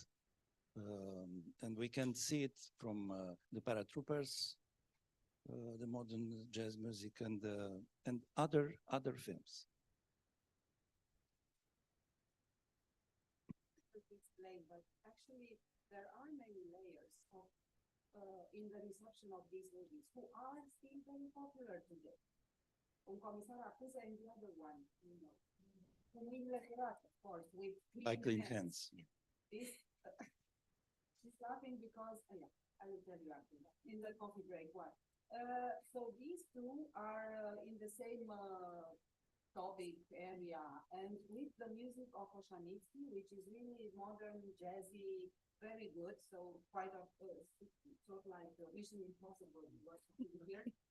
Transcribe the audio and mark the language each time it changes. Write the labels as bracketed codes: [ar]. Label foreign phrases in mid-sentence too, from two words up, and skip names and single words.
[en] And we can see it from the Paratroopers, the modern jazz music, and other films. Explain, but actually there are many layers of in the reception of these movies who are still very popular today. [ro] Un comisar acuză [en] and the other one, you know, [ro] cu mâinile curate, [en] of course, with Like clean hands. This, she's laughing because, yeah, I will tell you after that, in the coffee break one. So these two are in the same topic area, and with the music of Oshanitsky, which is really modern, jazzy, very good, so quite a sort of like Mission Impossible was here.